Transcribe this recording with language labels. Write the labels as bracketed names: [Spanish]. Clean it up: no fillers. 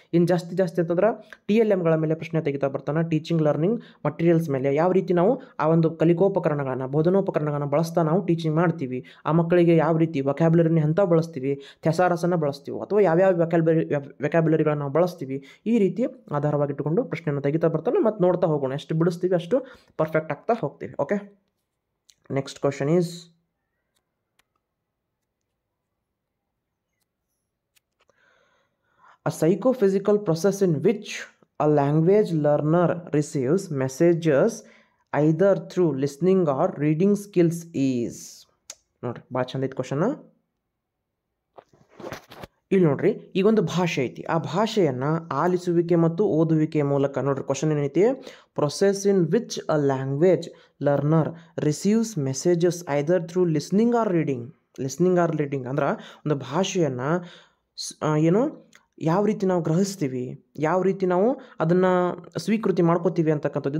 [Kannada] ಇನ್ನು ಜಾಸ್ತಿ ಅಂತಂದ್ರೆ TLMಗಳ ಮೇಲೆ ಪ್ರಶ್ನೆ ತೆಗಿತಾ ಬರ್ತಾನೆ. ಟೀಚಿಂಗ್ ಲರ್ನಿಂಗ್ ಮಟೀರಿಯಲ್ಸ್ ಮೇಲೆ ಯಾವ ರೀತಿ ನಾವು ಆ ಒಂದು ಕಲಿಕೋಪಕರಣಗಳನ್ನು ಬೋಧನೋಪಕರಣಗಳನ್ನು ಬಳಸ್ತಾ ನಾವು ಟೀಚಿಂಗ್ ಮಾಡ್ತೀವಿ, ಆ ಮಕ್ಕಳಿಗೆ ಯಾವ ರೀತಿ ವೊಕ್ಯಾಬ್ಯುಲರಿನ ಅಂತ ಬಳಸ್ತೀವಿ, ಥೆಸಾರಸನ್ನು ಬಳಸ್ತೀವಿ ಅಥವಾ ಯಾವ್ಯಾವ ವ್ಯಾಕ್ಯಾಬ್ಯುಲರಿಗಳನ್ನು ನಾವು ಬಳಸ್ತೀವಿ, ಈ ರೀತಿ ಆಧಾರವಾಗಿಟ್ಟುಕೊಂಡು ಪ್ರಶ್ನೆಯನ್ನು ತೆಗಿತಾ ಬರ್ತಾನೆ. ಮತ್ತು ನೋಡ್ತಾ ಹೋಗೋಣ, ಎಷ್ಟು ಬಿಡಿಸ್ತೀವಿ ಅಷ್ಟು ಪರ್ಫೆಕ್ಟ್ ಆಗ್ತಾ ಹೋಗ್ತೀವಿ. [English] Okay, next question is a psychophysical process in which a language learner receives messages either through listening or reading skills is. [Kannada] ನೋಡ್ರಿ ಭಾಳ ಚಂದ ಐತಿ ಕ್ವಶನ್. ಇಲ್ಲಿ ನೋಡ್ರಿ, ಈಗೊಂದು ಭಾಷೆ ಐತಿ, ಆ ಭಾಷೆಯನ್ನು ಆಲಿಸುವಿಕೆ ಮತ್ತು ಓದುವಿಕೆಯ ಮೂಲಕ ನೋಡ್ರಿ ಕ್ವಶನ್ ಏನೈತಿ, [English] process in which a language learner receives messages either through listening or reading [Kannada] ಅಂದ್ರೆ ಒಂದು ಭಾಷೆಯನ್ನು ಏನು ಯಾವ ರೀತಿ ನಾವು ಗ್ರಹಿಸ್ತೀವಿ, ಯಾವ ರೀತಿ ನಾವು ಅದನ್ನು ಸ್ವೀಕೃತಿ ಮಾಡ್ಕೋತೀವಿ ಅಂತಕ್ಕಂಥದ್ದು.